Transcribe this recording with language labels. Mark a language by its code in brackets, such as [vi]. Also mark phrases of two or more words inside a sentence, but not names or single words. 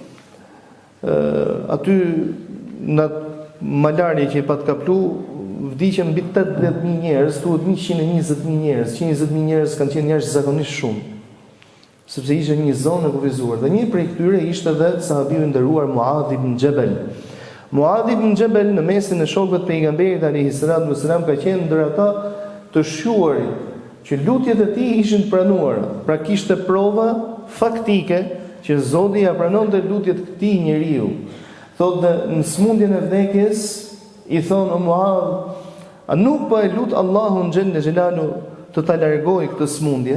[sq] Aty në malarje që i pat kaplu, vdiqen mbi 80.000 njerëz, thuhet 120.000 njerëz. 120.000 njerëz kanë qenë jashtëzakonisht shumë, sepse ishte një zonë e kufizuar. Dhe një prej këtyre ishte edhe sahabiu i nderuar Muadh ibn Jabal. Muadh ibn Jabal në mesin e shokëve të pejgamberit [ar] عليه الصلاة والسلام [sq] ka qenë ndër ata të shquarit që lutjet e tij ishin të pranuara. Pra kishte prova faktike që Zoti ja pranonte lutjet e këtij njeriu. Thotë në smundjen e vdekjes i thonë o Muadh, a nuk po e lut Allahun [ar] جل جلاله [sq] të ta largojë këtë smundje?